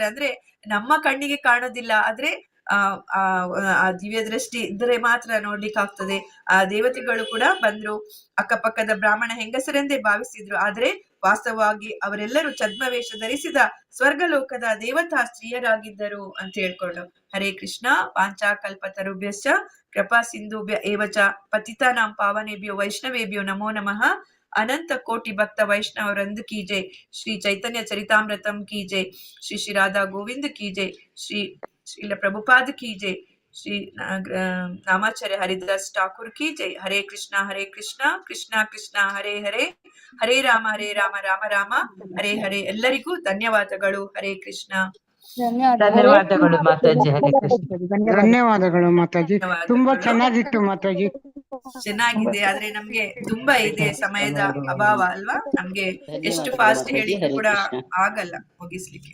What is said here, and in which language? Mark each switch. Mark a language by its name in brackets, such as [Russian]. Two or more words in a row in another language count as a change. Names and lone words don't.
[Kannada] ಅಂದ್ರೆ ನಮ್ಮ ಕಣ್ಣಿಗೆ ಕಾಣೋದಿಲ್ಲ, ಆದ್ರೆ ಆ ದಿವ್ಯ ದೃಷ್ಟಿ ಇದ್ರೆ ಮಾತ್ರ ನೋಡ್ಲಿಕ್ಕೆ ಆಗ್ತದೆ. ಆ ದೇವತೆಗಳು ಕೂಡ ಬಂದ್ರು, ಅಕ್ಕಪಕ್ಕದ ಬ್ರಾಹ್ಮಣ ಹೆಂಗಸರೆಂದೇ ಭಾವಿಸಿದ್ರು. ಆದ್ರೆ ವಾಸ್ತವವಾಗಿ ಅವರೆಲ್ಲರೂ ಛದ್ಮವೇಷ ಧರಿಸಿದ ಸ್ವರ್ಗಲೋಕದ ದೇವತಾ ಸ್ತ್ರೀಯರಾಗಿದ್ದರು ಅಂತ ಹೇಳ್ಕೊಂಡು. [Sanskrit] ಹರೇ ಕೃಷ್ಣ. ವಾಂಚಾಕಲ್ಪತರುಭ್ಯಶ್ಚ ಕೃಪಾ ಸಿಂಧುಭ್ಯ ಏವಚ ಪತಿತಾನಾಂ ಪಾವನೇಭ್ಯೋ ವೈಷ್ಣವೇಭ್ಯೋ ನಮೋ ನಮಃ. [Kannada] ಅನಂತ ಕೋಟಿ ಭಕ್ತ ವೈಷ್ಣವರಂದು [Hindi] की जय. [Kannada] ಶ್ರೀ ಚೈತನ್ಯ ಚರಿತಾಮೃತಂ [Hindi] की जय. [Kannada] ಶ್ರೀ ಶ್ರೀ ರಾಧಾ ಗೋವಿಂದ್ [Hindi] की जय. [Kannada] ಶ್ರೀಲ ಪ್ರಭುಪಾದ [Hindi] की जय. [Kannada] ಶ್ರೀ ನಾಮಾಚಾರ್ಯ ಹರಿದಾಸ್ ಠಾಕೂರ್ [Hindi] की जय. [Sanskrit] ಹರೇ ಕೃಷ್ಣ ಕೃಷ್ಣ ಕೃಷ್ಣ ಹರೇ ಹರೇ, ಹರೇ ರಾಮ ರಾಮ ರಾಮ ಹರೇ ಹರೇ. [Kannada] ಎಲ್ಲರಿಗೂ ಧನ್ಯವಾದಗಳು. [Sanskrit] ಹರೇ ಕೃಷ್ಣ. [Kannada] ಧನ್ಯವಾದಗಳು ಮಾತಾಜಿ. [Sanskrit] ಹರೇ ಕೃಷ್ಣ. [Kannada] ಧನ್ಯವಾದಗಳು ಮಾತಾಜಿ. ತುಂಬಾ ಚೆನ್ನಾಗಿತ್ತು ಮಾತಾಜಿ. ಚೆನ್ನಾಗಿದೆ, ಆದ್ರೆ ನಮ್ಗೆ ತುಂಬಾ ಇದೆ ಸಮಯದ ಅಭಾವ ಅಲ್ವಾ. ನಮ್ಗೆ ಎಷ್ಟು ಫಾಸ್ಟ್ ಹೇಳಿದ್ರು ಕೂಡ ಆಗಲ್ಲ ಮುಗಿಸ್ಲಿಕ್ಕೆ.